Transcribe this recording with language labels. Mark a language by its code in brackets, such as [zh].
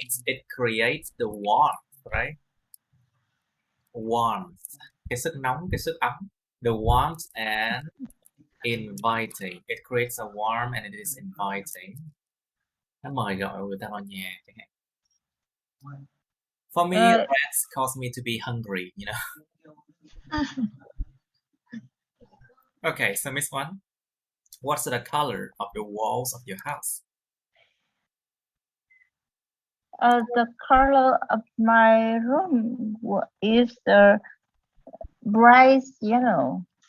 [en] It creates the warmth, right? [vi] Warmth, cái sức nóng, cái sức ấm. [en] The warmth and inviting. It creates a warm and it is inviting. [vi] Nó mời gọi người ta vào nhà chẳng hạn. [en] For me, rats cause me to be hungry, you know. Okay, so Miss One, what's the color of the walls of your house? The color of my room is the bright yellow.